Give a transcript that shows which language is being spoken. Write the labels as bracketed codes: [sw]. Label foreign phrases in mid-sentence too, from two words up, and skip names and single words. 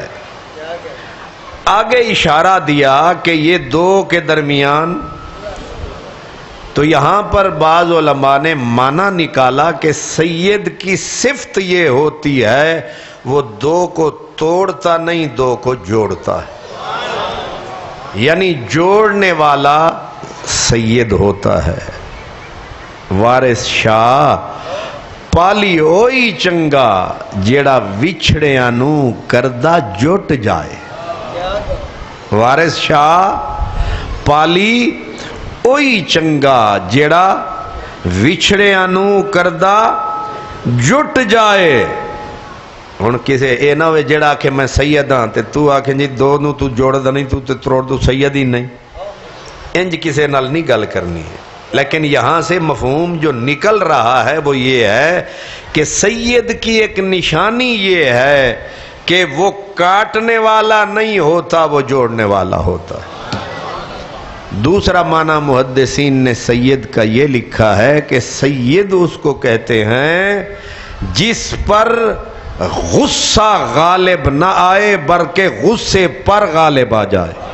[ur] آگے اشارہ دیا کہ یہ 2 کے درمیان، تو یہاں پر بعض علماء نے معنی نکالا کہ سید کی صفت یہ ہوتی ہے وہ 2 کو توڑتا نہیں، 2 کو جوڑتا ہے، یعنی جوڑنے والا سید ہوتا ہے۔ [pa] وارث شاہ پالی ہوئی چنگا جیڑا وچھڑیاں نو کردہ جٹ جائے۔ وارث شاہ پالی ہوئی چنگا جیڑا وچھڑیاں نو کردہ جٹ جائے۔ ہن کسے اے نہ ہوئے جیڑا آکھے میں سید ہاں تے تو آکھیں جی 2 نو تو جوڑ دا نہیں، تو تے تروڑ دو سید ہی نہیں، انج کسے نال نہیں گل کرنی ہے۔ [ur] لیکن یہاں سے مفہوم جو نکل رہا ہے وہ یہ ہے کہ سید کی ایک نشانی یہ ہے کہ وہ کاٹنے والا نہیں ہوتا، وہ جوڑنے والا ہوتا ہے۔ دوسرا معنی محدثین نے سید کا یہ لکھا ہے کہ سید اس کو کہتے ہیں جس پر غصہ غالب نہ آئے بلکہ غصے پر غالب آ جائے۔